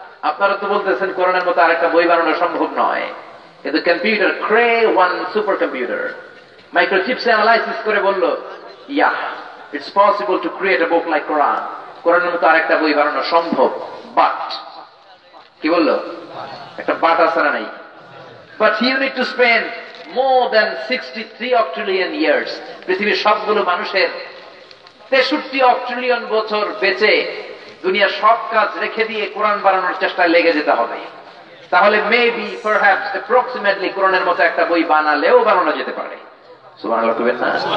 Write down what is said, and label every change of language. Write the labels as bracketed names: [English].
[Bangla] আপনারা তো বলতেছেন কোরআনের মতো আরেকটা বই বানানো সম্ভব নয়, কিন্তু কম্পিউটার ক্রে-1 সুপার কম্পিউটার মাইক্রোচিপস অ্যানালাইসিস করে বলল, [English] Yeah it's possible to create a book like Quran. [Bangla] কোরআনের মতো আরেকটা বই বানানো সম্ভব, বাট কি বললো? একটা বাট আছে না নাই? [English] But you need to spend more than 63 octillion years. [Bangla] পৃথিবীর সবগুলো মানুষের 63 octillion বছর বেঁচে দুনিয়ার সব কাজ রেখে দিয়ে কোরআন বানানোর চেষ্টায় লেগে যেতে হবে। তাহলে [English] maybe perhaps approximately [Bangla] কোরআনের মতো একটা বই বানালেও বানানো যেতে পারে। সুবহানাল্লাহ কইবেন না?